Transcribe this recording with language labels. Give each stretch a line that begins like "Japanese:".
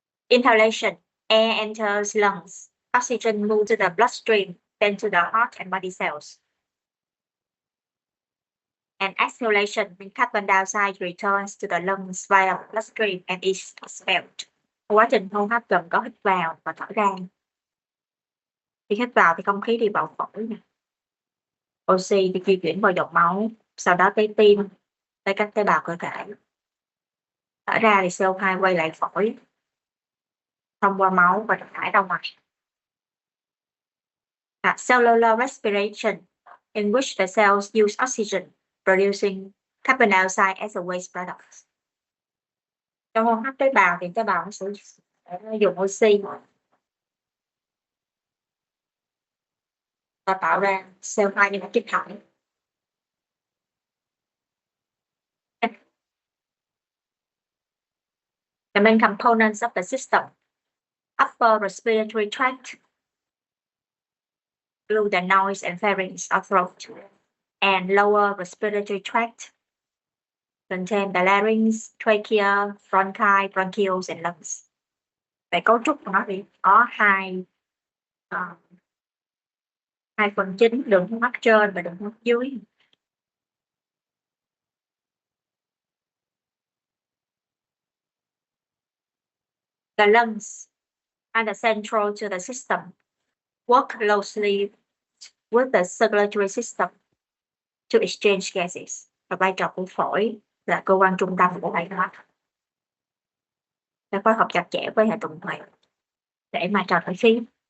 English: Inhalation, air enters lungs, oxygen moves to the bloodstream, then to the heart and body cells. And exhalation, when carbon dioxide returns to the lungs via bloodstream and is expelled.
Vietnamese: Quá trình hô hấp gồm có hít vào và thở ra. Khi hít vào thì không khí đi vào phổi, oxy thì di chuyển vào dòng máu, sau đó tới tim, tới các tế bào cơ thể. Thở ra thì CO2 quay lại phổi, thông qua máu và được thải ra ngoài.
English: Cellular respiration, in which the cells use oxygen, producing carbon dioxide as a waste product.
Vietnamese: Trong hô hấp tế bào thì tế bào nó sẽ dùng oxy và tạo ra CO2 như một chất thải.
English: The main components of the system: upper respiratory tract, include the nose and pharynx or throat, and lower respiratory tract, contain the larynx, trachea, bronchi, bronchioles, and lungs.
Vietnamese: Về cấu trúc của nó thì có hai phần chính, đường hô hấp trên và đường hô hấp dưới.
English: The lungs are the central to the system, work closely with the circulatory system to exchange gases.
Vietnamese: Và vai trò của phổi là cơ quan trung tâm của hệ hô hấp, để phối hợp chặt chẽ với hệ tuần hoàn để mà trao đổi khí.